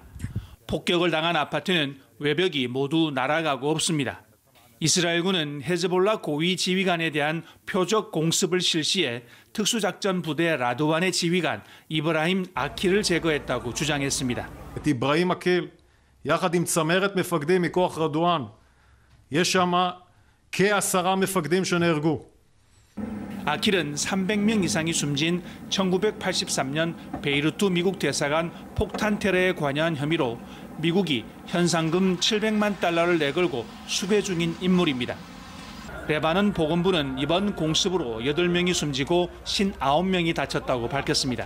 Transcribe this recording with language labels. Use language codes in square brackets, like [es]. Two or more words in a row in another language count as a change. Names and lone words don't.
[ko] 폭격을 당한 아파트는 외벽이 모두 날아가고 없습니다. 이스라엘군은 헤즈볼라 고위 지휘관에 대한 표적 공습을 실시해 특수작전 부대 라드완의 지휘관 이브라힘 아킬을 제거했다고 주장했습니다. [he] 이브라힘 아킬 יחד עם צמרת מפקדים מכוח רדואן. יש שם כ10 מפקדים שנהרגו. [ko] 아킬은 300명 이상이 숨진 1983년 베이루트 미국 대사관 폭탄 테러에 관여한 혐의로 미국이 현상금 700만 달러를 내걸고 수배 중인 인물입니다. 레바논 보건부는 이번 공습으로 8명이 숨지고 59명이 다쳤다고 밝혔습니다.